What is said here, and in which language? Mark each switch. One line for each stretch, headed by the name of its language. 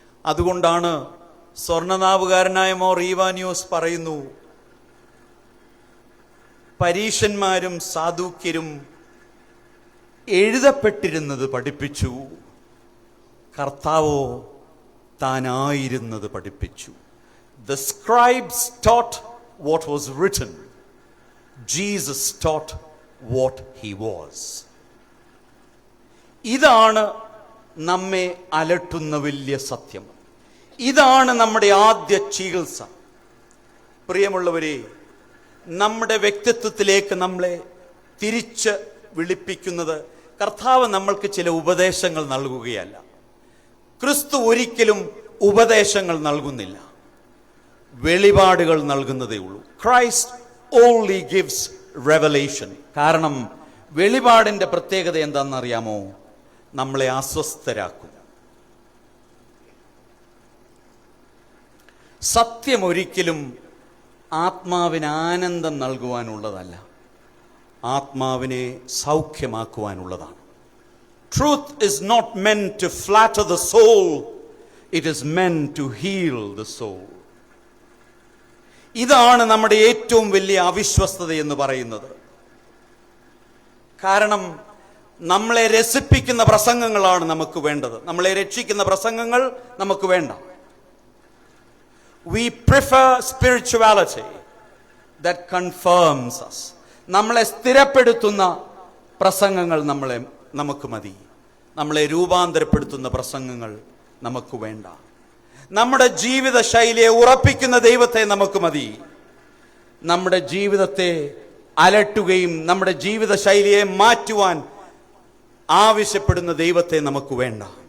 Malayalam: അതുകൊണ്ടാണ് സ്വർണനാവുകാരനായ മോർ ഈവാനിയോസ് പറയുന്നു, പരീശന്മാരും സാദൂക്യരും എഴുതപ്പെട്ടിരുന്നത് പഠിപ്പിച്ചു, കർത്താവോ താനായിരുന്നത് പഠിപ്പിച്ചു.
English: The scribes taught what was written. Jesus taught what he was.
Malayalam: ഇതാണ് നമ്മെ അലട്ടുന്ന വലിയ സത്യം. ഇതാണ് നമ്മുടെ ആദ്യ ചികിത്സ. പ്രിയമുള്ളവരെ, നമ്മുടെ വ്യക്തിത്വത്തിലേക്ക് നമ്മളെ തിരിച്ച് വിളിപ്പിക്കുന്നത് കർത്താവ് നമ്മൾക്ക് ചില ഉപദേശങ്ങൾ നൽകുകയല്ല. ക്രിസ്തു ഒരിക്കലും ഉപദേശങ്ങൾ നൽകുന്നില്ല, വെളിപാടുകൾ നൽകുന്നതേ ഉള്ളൂ.
English: Christ only gives revelation.
Malayalam: കാരണം വെളിപാടിന്റെ പ്രത്യേകത എന്താണെന്നറിയാമോ? നമ്മളെ അസ്വസ്ഥരാക്കും. സത്യം ഒരിക്കലും ആത്മാവിന് ആനന്ദം നൽകുവാനുള്ളതല്ല, ആത്മാവിനെ സൗഖ്യമാക്കുവാനുള്ളതാണ്.
English: Truth is not meant to flatter the soul, it is meant to heal the soul.
Malayalam: ഇതാണ് നമ്മുടെ ഏറ്റവും വലിയ അവിശ്വസ്തത എന്ന് പറയുന്നത്. കാരണം നമ്മളെ രസിപ്പിക്കുന്ന പ്രസംഗങ്ങളാണ് നമുക്ക് വേണ്ടത്, നമ്മളെ രക്ഷിക്കുന്ന പ്രസംഗങ്ങൾ നമുക്ക് വേണ്ട.
English: We prefer spirituality that confirms us.
Malayalam: നമ്മളെ സ്ഥിരപ്പെടുത്തുന്ന പ്രസംഗങ്ങൾ നമുക്ക് മതി. നമ്മളെ രൂപാന്തരപ്പെടുത്തുന്ന പ്രസംഗങ്ങൾ നമുക്ക് വേണ്ട. നമ്മുടെ ജീവിത ശൈലിയെ ഉറപ്പിക്കുന്ന ദൈവത്തെ നമുക്ക് മതി. നമ്മുടെ ജീവിതത്തെ അലട്ടുകയും നമ്മുടെ ജീവിത ശൈലിയെ മാറ്റുവാൻ ആവശ്യപ്പെടുന്ന ദൈവത്തെ നമുക്ക് വേണ്ട.